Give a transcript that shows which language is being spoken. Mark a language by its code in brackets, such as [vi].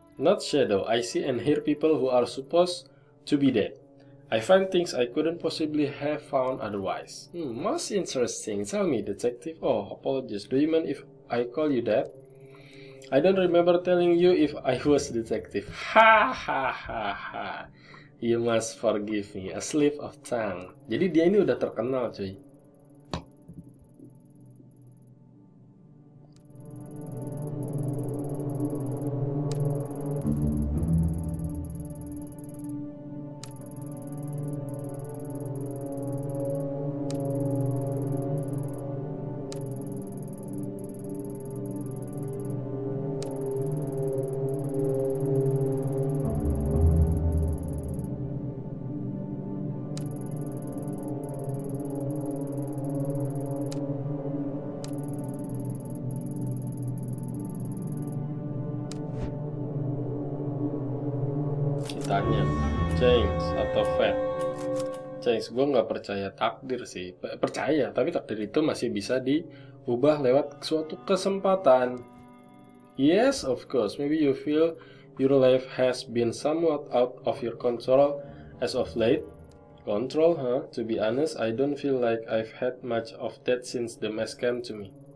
[en] Not shadow, I see and hear people who are supposed to be dead. I find things I couldn't possibly have found otherwise. Most interesting. Tell me, detective. Oh, apologies. Do you mind if I call you that? I don't remember telling you if I was detective. Ha ha ha ha. You must forgive me. A slip of tongue. [id] Jadi dia ini udah terkenal, cuy. Tanya, change atau fate? Change, gue nggak percaya takdir sih. Percaya, tapi takdir itu masih bisa diubah lewat suatu kesempatan. [en] Yes, of course. Maybe you feel your life has been somewhat out of your control as of late. Control, huh? To be honest, I don't feel like I've had much of that since the mess came to me.